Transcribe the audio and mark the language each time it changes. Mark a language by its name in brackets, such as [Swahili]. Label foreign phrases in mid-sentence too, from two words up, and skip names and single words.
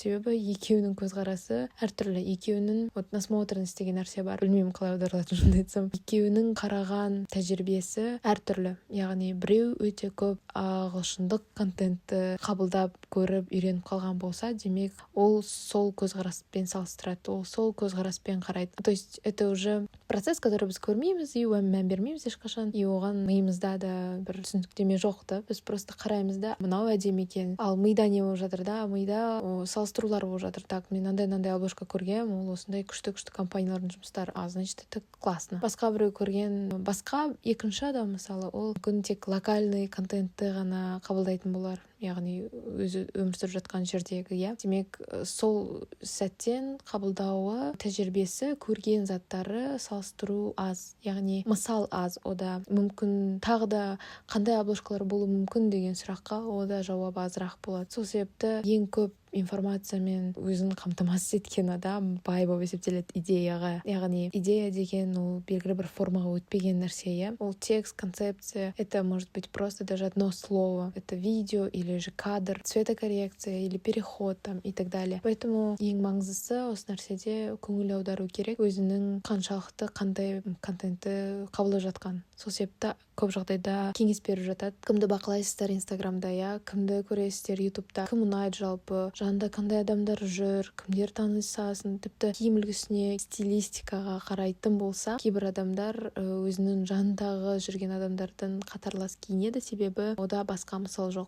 [Kazakh] Себебі екеуінің көзқарасы әртүрлі, екеуінің насмотренность деген нәрсе бар. Білмеймін қалай аударылатынын шынымды айтсам. Екеуінің қараған тәжірибесі әртүрлі. Яғни біреу өте көп ағылшындық контентті қабылдап, көріп, үйреніп қалған болса, демек ол сол көзқараспен салыстырады, ол сол көзқараспен қарайды. [Russian] То есть это уже процесс, который [Kazakh] біз көрмейміз, и оған мән бермейміз ешқашан, и оған миымызда да бір түсініктеме жоқ та. Біз просто қараймыз да, мынау әдемі екен. Ал мида не болып жатыр да? Мида салыстырулар болып жатыр. Так, мен андай обложка көргем, ол осындай күшті компаниялардың жұмыстары. [Russian] Значит, это классно. [Kazakh] Басқа біреу көрген, басқа екінші адам мысалы, ол мүмкін тек локальный контентті ғана қабылдайтын болар. Яғни өзі өмір сүріп жатқан жердегі, демек сол сәттен қабылдауы, тәжірибесі, көрген заттары салыстыру аз, яғни мысал аз. Ода мүмкін тағы да қандай обложкалар болуы мүмкін деген сұраққа ода жауап азырақ болады. Сол себепті ең көп информациямен өзін қамтамасыз еткен адам бай болып есептеледі идеяға. Яғни идея деген ол белгілі бір формаға өтпеген нәрсе, ол текст, концепция. [Russian] Это может быть просто даже одно слово. Это видео или же кадр, цветокоррекция или переход там и так далее. [Kazakh] Поэтому ең маңыздысы осы нәрседе көңіл аудару керек, өзінің қаншалықты қандай контентті қабылдап жатқан. Сол себепті көп жағдайда кеңес беріп жатады. Кімді бақылайсыздар Инстаграмда, кімді көресіздер Ютубта, кім ұнайды жалпы, жанында қандай адамдар жүр, кімдер танысасын, тіпті киім үлгісіне, стилистикаға қарайтын болса, кейбір адамдар өзінің жанындағы жүрген адамдардан қатарлас киінеді, себебі ода басқа мысал жоқ.